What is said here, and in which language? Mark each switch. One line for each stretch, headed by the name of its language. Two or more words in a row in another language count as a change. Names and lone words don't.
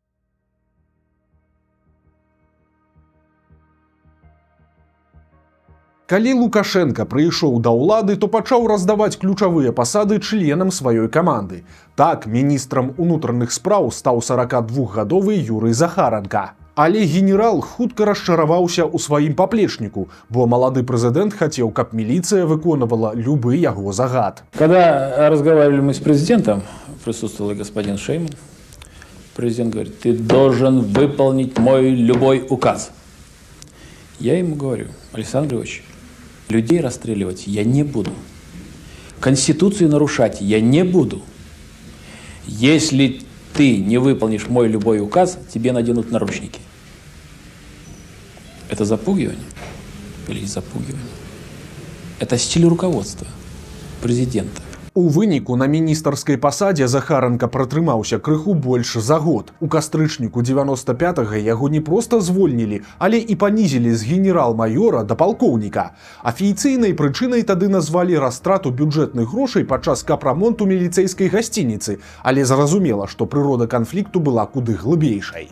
Belarusian: Калі Лукашенка прыйшоў да ўлады, то пачаў раздаваць ключавыя пасады членам сваёй каманды. Так, міністрам унутраных спраў стаў 42-гадовы Юрый Захаранка. Але генерал хутка расчараваўся ў сваім паплечніку, бо малады прэзідэнт хацеў, каб міліцыя выконвала любы яго загад.
Russian: Когда разговаривали мы с президентом, присутствовал и господин Шейман, президент говорит: ты должен выполнить мой любой указ. Я ему говорю: Александр Ильич, людей расстреливать я не буду. Конституцию нарушать я не буду. Если ты не выполнишь мой любой указ, тебе наденут наручники. Это запугивание или не запугивание? Это стиль руководства президента.
Belarusian: У выніку на міністарскай пасадзе Захаранка пратрымаўся крыху больш за год. У кастрычніку 95-га яго не проста звольнілі, але і панізілі з генерал-майора да палкоўніка. Афіцыйнай прычынай тады назвалі растрату бюджэтных грошай падчас капрамонту міліцэйскай гасцініцы, але зразумела, што прырода канфлікту была куды глыбейшай.